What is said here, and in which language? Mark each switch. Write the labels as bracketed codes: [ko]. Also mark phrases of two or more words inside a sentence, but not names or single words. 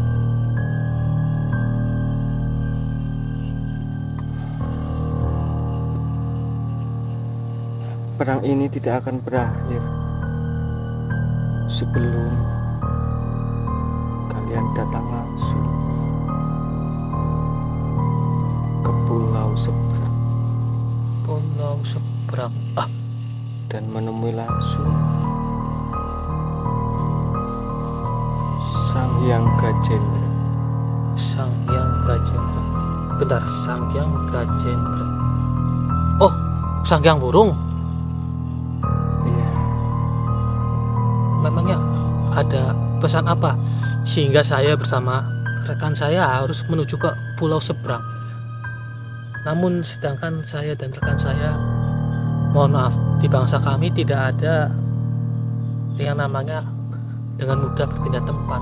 [id] Perang ini tidak akan berakhir sebelum kalian datang langsung ke pulau seberang Pulau seberang. dan menemui langsung Sang Hyang Gajendra. Sang Hyang Gajendra. Bentar, Sang Hyang Gajendra. Oh, Sang Hyang Burung. Iya, Memangnya ada pesan apa sehingga saya bersama rekan saya harus menuju ke pulau seberang? Namun sedangkan saya dan rekan saya, mohon maaf, di bangsa kami tidak ada yang namanya dengan mudah berpindah tempat.